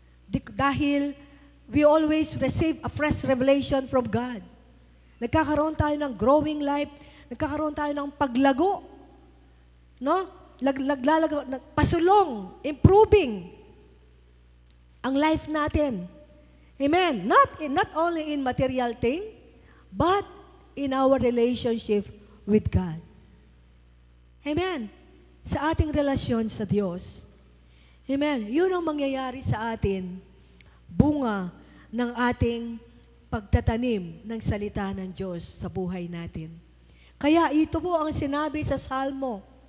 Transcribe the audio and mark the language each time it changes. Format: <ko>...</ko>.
<tl>Dahil</tl> <en>we always receive a fresh revelation from God.</en> <tl>Nagkakaroon tayo ng</tl> <en>growing life,</en> <tl>nagkakaroon tayo ng paglago. No? Pasulong,</tl> <en>improving</en> <tl>ang life natin. Amen.</tl> <en>Not only in material thing, but in our relationship with God. Amen.</en> <tl>Sa ating relasyon sa Diyos. Amen. Yun ang mangyayari sa atin, bunga ng ating pagtatanim ng salita ng Diyos sa buhay natin. Kaya ito po ang sinabi sa Psalm.</tl>